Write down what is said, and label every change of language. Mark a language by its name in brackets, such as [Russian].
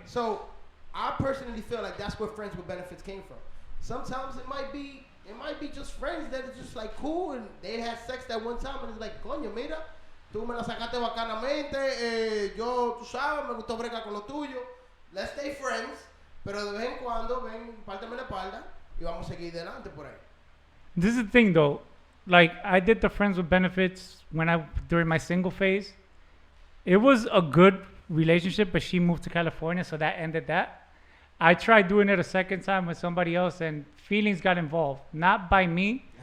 [English] So I personally feel like that's where Friends with Benefits came from. Sometimes it might be just friends that are just like cool and they had sex that one time and it's like, [Spanish] coño, mira, tú me la sacaste bacanamente, yo, tú sabes, me gustó bregar con lo tuyo. [English] Let's stay friends, [Spanish] pero de vez en cuando ven, pártame la espalda y vamos a seguir adelante por ahí. [English] This is the thing, though. Like, I did the Friends with Benefits during my single phase. It was a good relationship, but she moved to California, so that ended that. I tried doing it a second time with somebody else, and feelings got involved, not by me,